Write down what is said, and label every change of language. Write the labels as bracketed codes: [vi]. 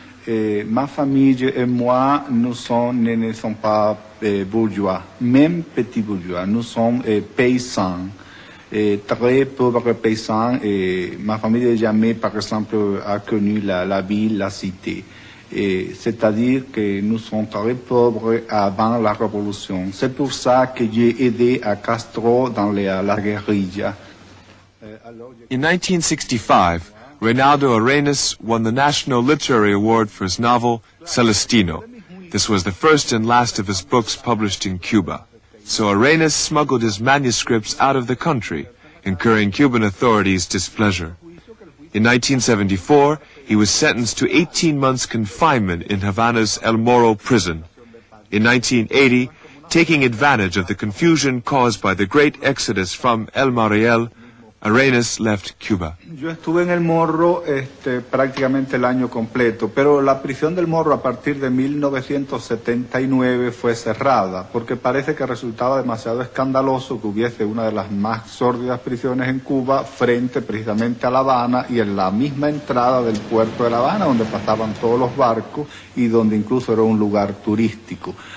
[fr] Ma famille et moi, ne sommes pas bourgeois, même petits bourgeois, nous sommes paysans, très pauvres paysans. Ma famille jamais, par exemple, a connu la ville, la cité. C'est-à-dire que nous sommes très pauvres avant la révolution. C'est pour ça que j'ai aidé à Castro dans la guérilla. [en] In 1965, Reinaldo Arenas won the National Literary Award for his novel, Celestino. This was the first and last of his books published in Cuba. So Arenas smuggled his manuscripts out of the country, incurring Cuban authorities' displeasure. In 1974, he was sentenced to 18 months confinement in Havana's El Moro prison. In 1980, taking advantage of the confusion caused by the great exodus from El Mariel, Arenas left Cuba. [es] Yo estuve en el Morro prácticamente el año completo, pero la prisión del Morro a partir de 1979 fue cerrada, porque parece que resultaba demasiado escandaloso que hubiese una de las más sórdidas prisiones en Cuba frente precisamente a La Habana y en la misma entrada del puerto de La Habana, donde pasaban todos los barcos y donde incluso era un lugar turístico.